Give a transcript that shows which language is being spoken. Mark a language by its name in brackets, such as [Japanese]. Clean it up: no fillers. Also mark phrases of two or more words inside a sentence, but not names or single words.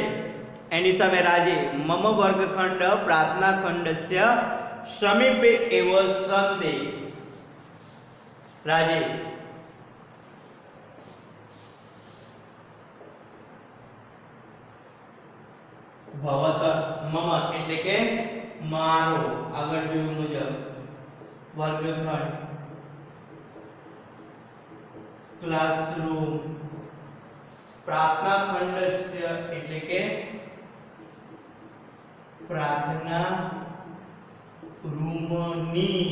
[Gujarati] એની સામે [Sanskrit] राजीव मम वर्गखंड प्रार्थना खंडस्य समीपे एव सन्ति। राजीव भवत मम [Gujarati] એટલે કે મારો આગળ જોયું મુજબ વર્ગખંડ ક્લાસરૂમ [Sanskrit] प्रार्थना खंडस्य [Gujarati] એટલે કે પ્રાર્થના રૂમની